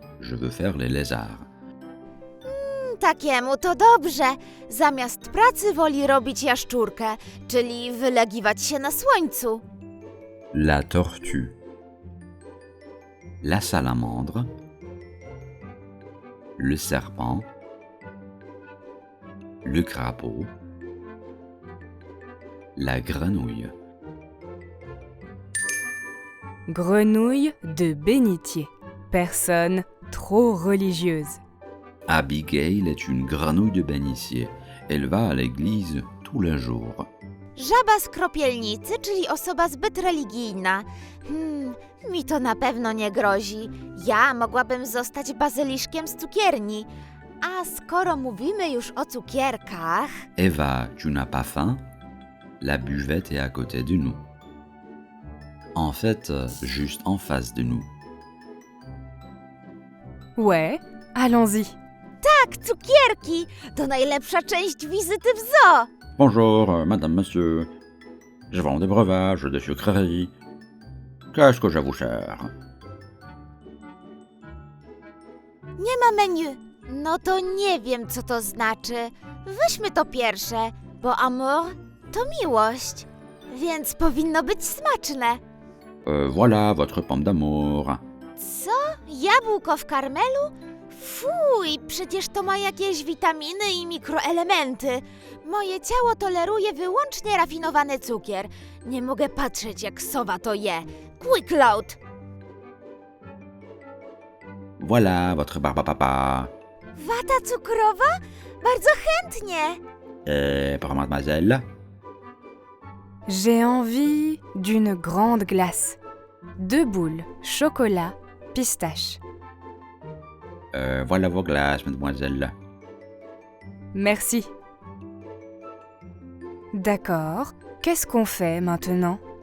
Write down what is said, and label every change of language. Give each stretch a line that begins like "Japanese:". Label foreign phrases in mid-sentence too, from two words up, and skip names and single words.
French: Je veux faire les lézards.
Polish: Takiemu to dobrze. Zamiast pracy woli robić jaszczurkę, czyli wylegiwać się na słońcu.
French: La tortue. La salamandre. Le serpent. Le crapaud. La grenouille. Grenouille de bénitier. Personne trop religieuse. Abigail est une grenouille de bénitier. Elle va à l'église tous les jours.
Polish: Żaba z kropielnicy, czyli osoba zbyt religijna. Mi to na pewno nie grozi. Ja mogłabym zostać bazyliszkiem z cukierni. A skoro mówimy już o cukierkach...
French: Eva, tu n'as pas faim? La buvette est à côté de nous. En fait, juste en face de nous. Ouais, allons-y.
Polish: Tak, cukierki! To najlepsza część wizyty w zoo!
French: Bonjour, madame, monsieur. Je vends des breuvages, des sucreries. Qu'est-ce que je vous sers?
Polish: Nie ma menu. No to nie wiem, co to znaczy. Weźmy to pierwsze, bo amour to miłość. Więc powinno być smaczne.
French: Voilà votre pomme d'amour.
Polish: Co? Jabłko w karmelu? Fuj, przecież to ma jakieś witaminy i mikroelementy. Moje ciało toleruje wyłącznie rafinowany cukier. Nie mogę patrzeć, jak sowa to je.
English: Quick load!
French: Voilà votre barbe à papa.
Polish: Wata cukrowa? Bardzo chętnie.
French: Et pour mademoiselle? J'ai envie d'une grande glace. 2 boules, chocolat, pistache. Voilà vos glaces, mademoiselle. Merci. D'accord, qu'est-ce qu'on fait maintenant?